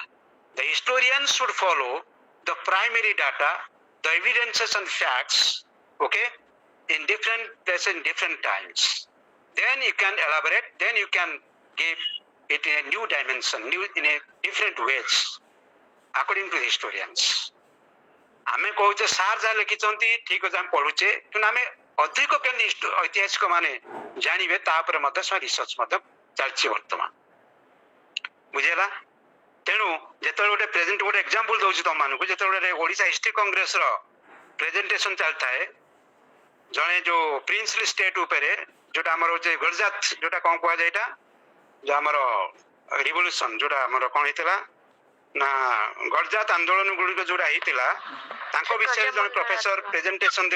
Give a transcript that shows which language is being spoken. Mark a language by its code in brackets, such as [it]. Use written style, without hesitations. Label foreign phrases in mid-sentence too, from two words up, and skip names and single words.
[en] The historians should follow the primary data, the evidences and facts, okay, in different places, in different times. Then you can elaborate, then you can give it in a new dimension, in a different ways, according to the historians. [or] ଆମେ କହୁଛେ ସାର୍ ଯାହା ଲେଖିଛନ୍ତି ଠିକ ଅଛି ଆମେ ପଢୁଛେ, କିନ୍ତୁ ଆମେ ଅଧିକ କେମିତି ଐତିହାସିକ ମାନେ ଜାଣିବେ ତା ଉପରେ ମଧ୍ୟ ସେ ରିସର୍ଚ୍ଚ ମଧ୍ୟ ଚାଲିଛି ବର୍ତ୍ତମାନ। ବୁଝିହେଲା? ତେଣୁ ଯେତେବେଳେ ଗୋଟେ ପ୍ରେଜେଣ୍ଟ ଗୋଟେ ଏକ୍ସାମ୍ପଲ ଦଉଛି ତମମାନଙ୍କୁ, ଯେତେବେଳେ ଓଡିଶା ହିଷ୍ଟ୍ରି କଂଗ୍ରେସର ପ୍ରେଜେଣ୍ଟେସନ ଚାଲିଥାଏ, ଜଣେ ଯୋଉ [en] princely state [or] ଉପରେ ଯୋଉଟା ଆମର ହଉଛି ଗୁଜରାତ, ଯୋଉଟା କଣ କୁହାଯାଏ, ଏଇଟା ଯୋଉ ଆମର ରିଭଲ୍ୟୁସନ ଯୋଉଟା ଆମର କଣ ହେଇଥିଲା ନା ଗଜରାତ ଆନ୍ଦୋଳନ ଗୁଡିକ ଯୋଉଟା ହେଇଥିଲା, ତାଙ୍କ ବିଷୟରେ ଜଣେ [en] professor presentation [or] ଦେବ।